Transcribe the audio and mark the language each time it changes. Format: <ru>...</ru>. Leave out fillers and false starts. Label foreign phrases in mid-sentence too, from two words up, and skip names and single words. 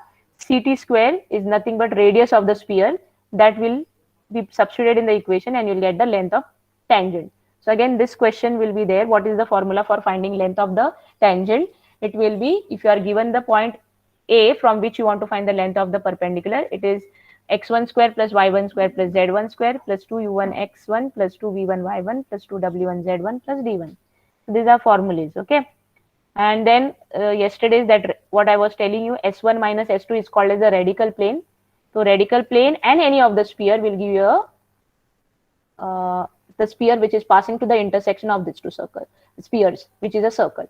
<en>CT square is nothing but radius of the sphere, that will be substituted in the equation and you'll get the length of tangent. So again, this question will be there. What is the formula for finding length of the tangent? It will be, if you are given the point A from which you want to find the length of the perpendicular, it is x1 square plus y1 square plus z1 square plus 2u1 x1 plus 2v1 y1 plus 2w1 z1 plus d1. So these are formulas, okay? And then yesterday's that what I was telling you, s1 minus s2 is called as the radical plane. So radical plane and any of the sphere will give you a the sphere which is passing to the intersection of these two spheres, which is a circle.</en>